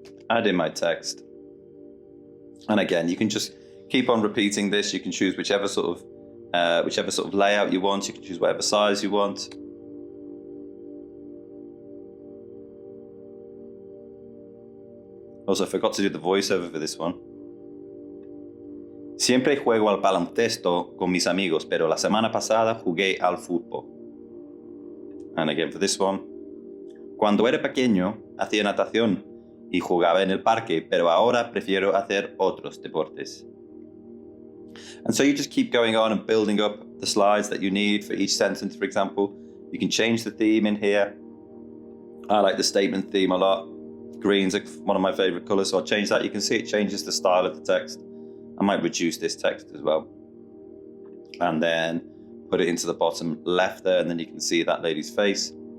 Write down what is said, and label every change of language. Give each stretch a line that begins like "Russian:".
English: Add in my text. And again, you can just keep on repeating this. You can choose whichever sort of layout you want. You can choose whatever size you want. Also, I forgot to do the voiceover for this one.
Spanish: Siempre juego al baloncesto con mis amigos, pero la semana pasada jugué al fútbol.
English: And again for this one.
Spanish: Cuando era pequeño, hacía natación y jugaba en el parque, pero ahora prefiero hacer otros deportes.
English: And so you just keep going on and building up the slides that you need for each sentence, for example. You can change the theme in here. I like the statement theme a lot. Green's one of my favorite colors, so I'll change that. You can see it changes the style of the text. I might reduce this text as well. And then put it into the bottom left there, and then you can see that lady's face.